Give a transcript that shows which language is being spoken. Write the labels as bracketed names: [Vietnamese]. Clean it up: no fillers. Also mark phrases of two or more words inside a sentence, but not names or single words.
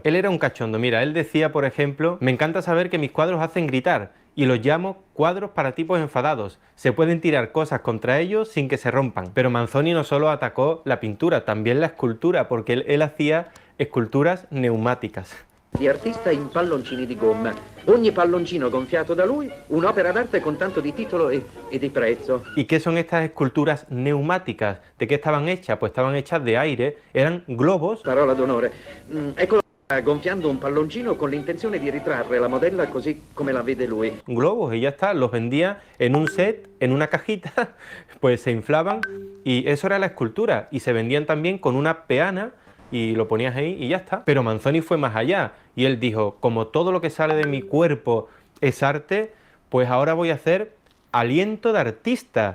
[Spanish] Él era un cachondo, mira, él decía, por ejemplo, me encanta saber que mis cuadros hacen gritar y los llamo cuadros para tipos enfadados. Se pueden tirar cosas contra ellos sin que se rompan. Pero Manzoni no solo atacó la pintura, también la escultura, porque él hacía esculturas neumáticas. [Italian] Di artista in palloncini di gomma. Ogni palloncino gonfiato da lui, un'opera d'arte con tanto di titolo e di prezzo. [Spanish] ¿Y qué son estas esculturas neumáticas? ¿De qué estaban hechas? Pues estaban hechas de aire, eran globos. [Italian] Parola d'onore. Eccolo gonfiando un palloncino con l'intenzione di ritrarre la modella così come la vede lui. [Spanish] Globos y ya está, los vendía en un set, en una cajita, pues se inflaban y eso era la escultura. Y se vendían también con una peana y lo ponías ahí y ya está. Pero Manzoni fue más allá y él dijo, como todo lo que sale de mi cuerpo es arte, pues ahora voy a hacer aliento de artista.